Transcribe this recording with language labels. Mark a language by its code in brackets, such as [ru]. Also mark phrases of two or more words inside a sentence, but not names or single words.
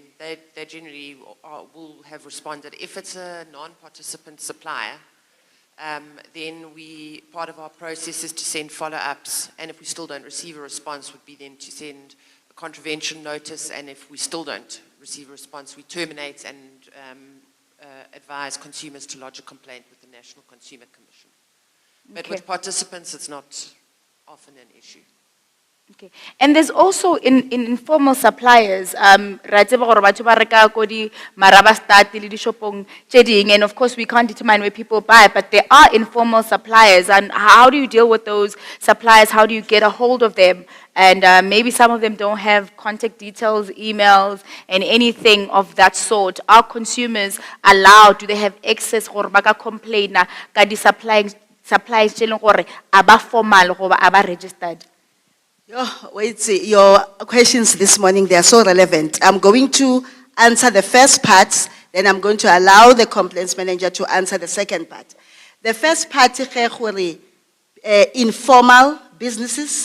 [en] They generally will have responded. If it's a non-participant supplier, then part of our process is to send follow-ups, and if we still don't receive a response, would be then to send a contravention notice, and if we still don't receive a response, we terminate and advise consumers to lodge a complaint with the National Consumer Commission. But Okay. with participants, it's not often an issue. Okay. And there's also in informal suppliers, [tn] ra tseba gore batho ba reka ko di maraba start le di shopong tse ding, [en] and of course we can't determine where people buy, but there are informal suppliers, and how do you deal with those suppliers? How do you get a hold of them? And maybe some of them don't have contact details, emails, and anything of that sort. Are consumers allowed? Do they have access [tn] gore ba ka complain ka di suppliers tse leng gore aba formal goba aba registered? [en] Wait, your questions this morning, they are so relevant. I'm going to answer the first part, then I'm going to allow the complaints manager to answer the second part. The first part, informal businesses.